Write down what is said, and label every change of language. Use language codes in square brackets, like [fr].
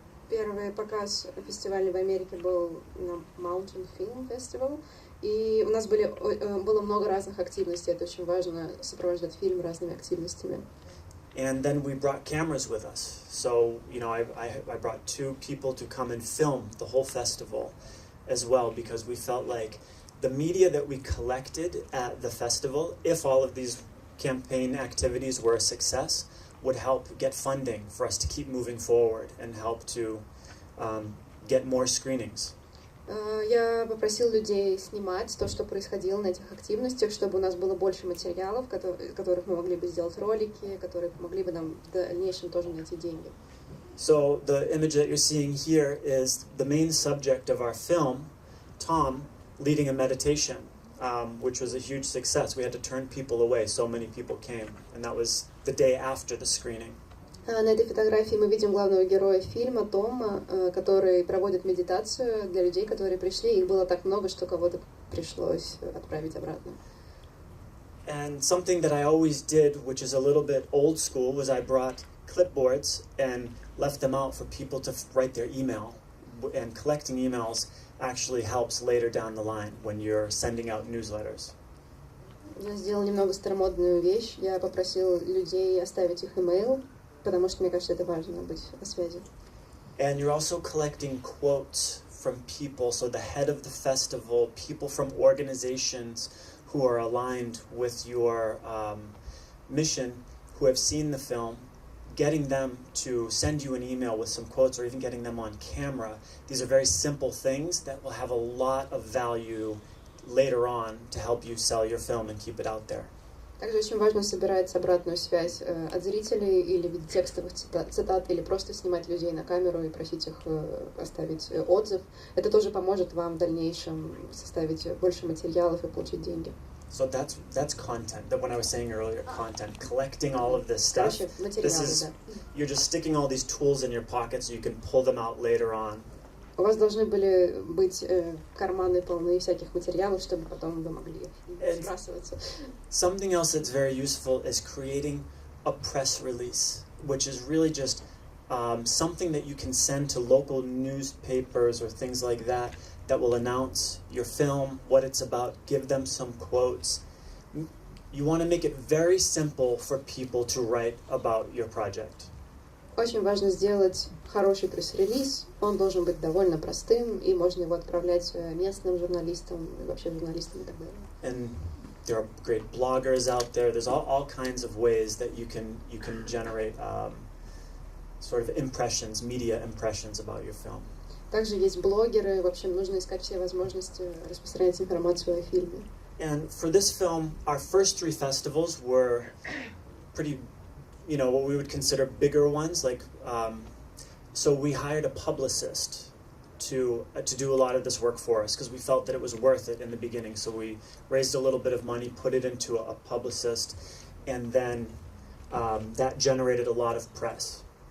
[ru] Первый показ фестиваля в Америке был на Mountain Film Festival, и у нас было много разных активностей. Это очень важно, сопровождать фильм разными активностями. [en] And then we brought cameras with us. So, you know, I brought 2 people to come and film the whole festival as well, because we felt like the media that we collected at the festival, if all of these campaign activities were a success, would help get funding for us to keep moving forward and help to get more screenings. [ru] Я попросил людей снимать то, что происходило на этих активностях, чтобы у нас было больше материалов, которых мы могли бы сделать ролики, которые помогли бы нам в дальнейшем тоже найти деньги. [en] So the image that you're seeing here is the main subject of our film, Tom, leading a meditation, which was a huge success. We had to turn people away. So many people came, and that was the day after the screening. [ru] На этой фотографии мы видим главного героя фильма, Тома, который проводит медитацию для людей, которые пришли. Их было так много, что кого-то пришлось отправить обратно. [en] And something that I always did, which is a little bit old school, was I brought clipboards and left them out for people to write their email. And collecting emails actually helps later down the line when you're sending out newsletters. [ru] Я сделала немного старомодную вещь. Я попросил людей оставить их имейл, потому что, мне кажется, это важно, быть на связи. [en] And you're also collecting quotes from people, so the head of the festival, people from organizations who are aligned with your mission, who have seen the film, getting them to send you an email with some quotes or even getting them on camera. These are very simple things that will have a lot of value later on to help you sell your film and keep it out there. [ru] Также очень важно собирать обратную связь от зрителей или в виде текстовых цитат, или просто снимать людей на камеру и просить их оставить отзыв. Это тоже поможет вам в дальнейшем составить больше материалов и получить деньги. [en] So that's content. That when I was saying earlier, content, collecting all of this stuff. This is, you're just sticking all these tools in your pocket so you can pull them out later on. [ru] У вас должны были быть карманы полные всяких материалов, чтобы потом вы могли сбрасываться. [en] Something else that's very useful is creating a press release, which is really just something that you can send to local newspapers or things like that will announce your film, what it's about, give them some quotes. you want to make it very simple for people to write about your project. [ru] Очень важно сделать хороший пресс-релиз. Он должен быть довольно простым, и можно его отправлять местным журналистам, и вообще журналистам и так далее. [en] And there are great bloggers out there. There's all kinds of ways that you can generate sort of impressions, media impressions about your film. [ru] Также есть блогеры. В общем, нужно искать все возможности распространять информацию о фильме. [en] And for this film, our first 3 festivals were pretty, what we would consider bigger ones. Like, so we hired a publicist to do a lot of this work for us because we felt that it was worth it in the beginning. So we raised a little bit of money, put it into a publicist, and then that generated a lot of press.